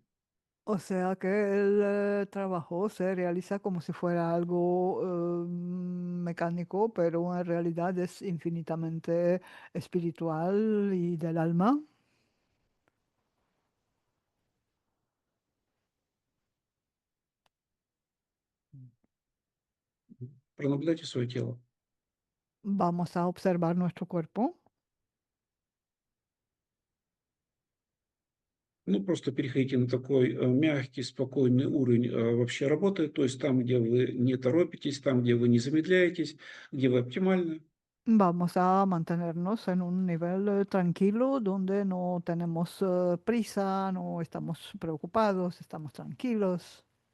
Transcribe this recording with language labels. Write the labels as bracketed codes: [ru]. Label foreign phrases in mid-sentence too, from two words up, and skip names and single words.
[es] O sea que el trabajo se realiza como si fuera algo mecánico, pero en realidad es infinitamente espiritual y del alma. [ru] Пронаблюдайте свое тело. [es] Vamos a observar nuestro cuerpo. [ru] Ну, просто переходите на такой мягкий, спокойный уровень вообще работы, то есть там, где вы не торопитесь, там, где вы не замедляетесь, где вы оптимальны. [es] Vamos a mantenernos en un nivel tranquilo donde no tenemos prisa, no estamos preocupados, estamos tranquilos.